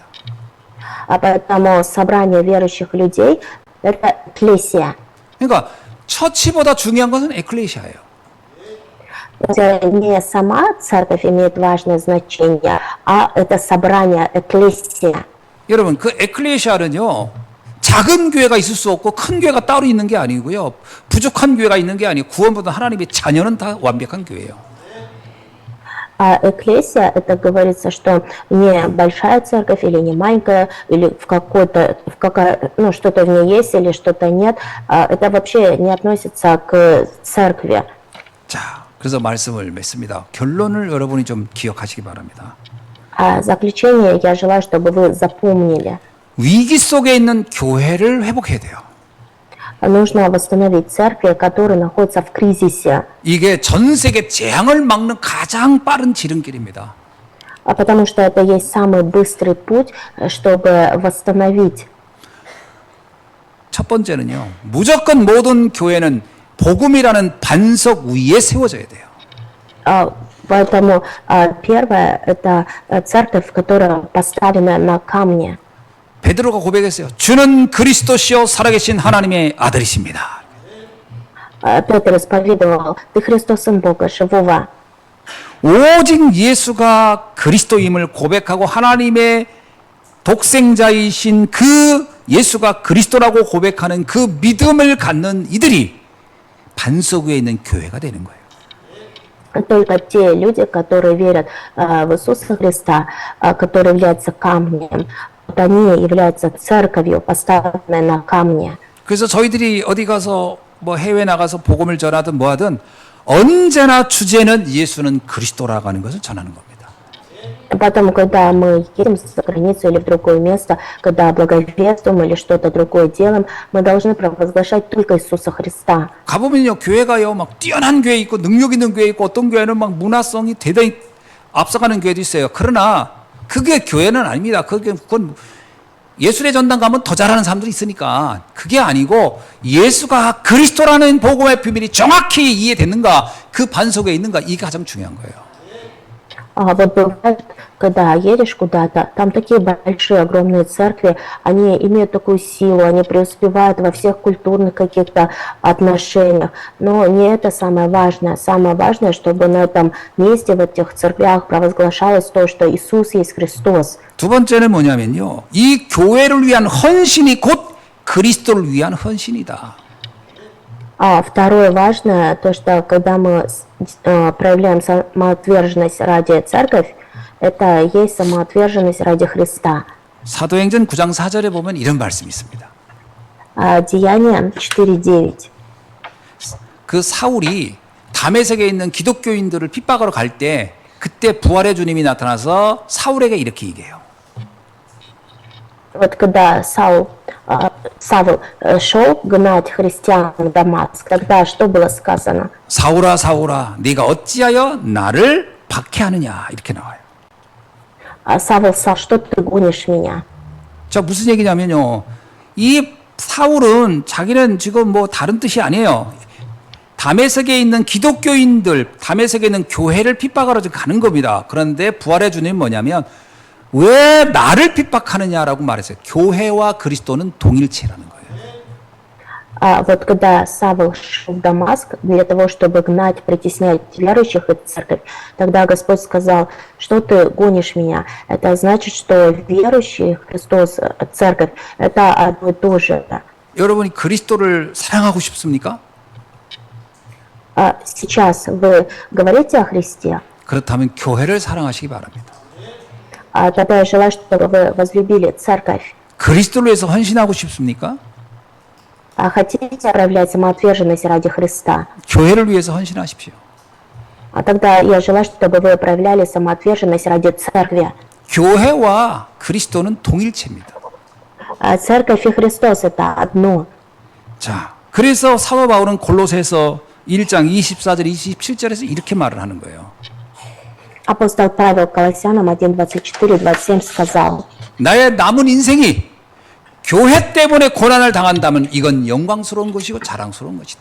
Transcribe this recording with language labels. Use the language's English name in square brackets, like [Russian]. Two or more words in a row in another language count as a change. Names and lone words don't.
[Russian] А поэтому собрание верующих людей – это экклесия. [Korean] 그러니까 처치보다 중요한 것은 에클레시아예요. [Russian] Это не сама церковь имеет важное значение, а это собрание, экклесия. [Korean] 여러분, 그 에클레시아는요, 작은 교회가 있을 수 없고 큰 교회가 따로 있는 게 아니고요, 부족한 교회가 있는 게 아니고 구원받은 하나님의 자녀는 다 완벽한 교회예요. [Russian] А экклесия, это говорится, что не большая церковь или не маленькая, или ну, что-то в ней есть или что-то нет. Это вообще не относится к церкви. [Korean] 자, 그래서 말씀을 맺습니다. 결론을 여러분이 좀 기억하시기 바랍니다. [Russian] А заключение я желаю, чтобы вы запомнили. [Korean] 위기 속에 있는 교회를 회복해야 돼요. [Russian] Нужно восстановить церкви, которые находятся в кризисе. [Korean] 이게 전 세계 재앙을 막는 가장 빠른 지름길입니다. [Russian] Потому что это есть самый быстрый путь, чтобы восстановить. [Korean] 첫 번째는요, 무조건 모든 교회는 복음이라는 반석 위에 세워져야 돼요. [Russian] Поэтому первое – это церковь, которая поставлена на камне. [Korean] 베드로가 고백했어요. 주는 그리스도시요 살아계신 하나님의 아들이십니다. [Russian] Петр исповедовал: «Ты Христос, Сын Бога Живого». [Korean] 오직 예수가 그리스도임을 고백하고 하나님의 독생자이신 그 예수가 그리스도라고 고백하는 그 믿음을 갖는 이들이 반석 위에 있는 교회가 되는 거예요. [Russian] Только те люди, которые верят в Иисуса Христа, которые являются камнем, вот они являются церковью, поставленной на камне. [Korean] 그래서 저희들이 어디 가서 뭐 해외 나가서 복음을 전하든 뭐 하든 언제나 주제는 예수는 그리스도라고 하는 것을 전하는 겁니다. [Russian] Потом, когда мы едем за границу или в другое место, когда благовествуем или что-то другое делаем, мы должны провозглашать только Иисуса Христа. [Korean] 가보면요, 교회가요, 막 뛰어난 교회 있고 능력 있는 교회 있고 어떤 교회는 막 문화성이 대단히 앞서가는 교회도 있어요. 그러나 그게 교회는 아닙니다. 그건 예술의 전당 가면 더 잘하는 사람들이 있으니까 그게 아니고 예수가 그리스도라는 복음의 비밀이 정확히 이해됐는가, 그 반석에 있는가, 이게 가장 중요한 거예요. [Russian] Вот бывает, когда едешь куда-то, там такие большие, огромные церкви, они имеют такую силу, они преуспевают во всех культурных каких-то отношениях. Но не это самое важное. Самое важное, чтобы на этом месте, в этих церквях провозглашалось то, что Иисус есть Христос. [Korean] 두 번째는 뭐냐면요, 이 교회를 위한 헌신이 곧 그리스도를 위한 헌신이다. [Russian] А второе важное, то, что когда мы проявляем самоотверженность ради церковь, это есть самоотверженность ради Христа. [Korean] 사도행전 9장 4절에 보면 이런 말씀이 있습니다. [Russian] Деяния 4:9. [Korean] 그 사울이 다메섹에 있는 기독교인들을 핍박하러 갈 때 그때 부활의 주님이 나타나서 사울에게 이렇게 얘기해요. [Russian] Вот когда Савл шел гнать христиан в Дамаск, тогда что было сказано? [Korean] 사울아 사울아 네가 어찌하여 나를 박해하느냐, 이렇게 나와요. [Russian] Савл, что ты гонишь меня? [Korean] 자, 무슨 얘기냐면요, 이 사울은 자기는 지금 뭐 다른 뜻이 아니에요. 다메섹에 있는 기독교인들, 다메섹에 있는 교회를 핍박하러 가는 겁니다. 그런데 부활의 주님은 뭐냐면 왜 나를 핍박하느냐라고 말했어요. 교회와 그리스도는 동일체라는 거예요. [Russian] Вот когда Савл шел в Дамаск для того, чтобы гнать, притеснять верующих и церковь, тогда Господь сказал, что ты гонишь меня? Это значит, что верующие, Христос, церковь, это одно и то же. [Korean] 여러분이 그리스도를 사랑하고 싶습니까? [Russian] Сейчас вы говорите о Христе, [Korean] 그렇다면 교회를 사랑하시기 바랍니다. [Russian] тогда я желаю, чтобы вы возлюбили церковь. [Korean] 그리스도를 위해서 헌신하고 싶습니까? [Russian] Хотите проявлять самоотверженность ради Христа? [Korean] 교회를 위해서 헌신하십시오. [Russian] Тогда я желаю, чтобы вы проявляли самоотверженность ради церкви. [Korean] 교회와 그리스도는 동일체입니다. [Russian] Церковь и Христос это одно. [Korean] 자, 그래서 사도 바울은 골로새서 1장 24절 27절에서 이렇게 말을 하는 거예요. [Russian] Апостол Павел Колоссянам 1:24-27 сказал: [Korean] 나의 남은 인생이 교회 때문에 고난을 당한다면 이건 영광스러운 것이고 자랑스러운 것이다.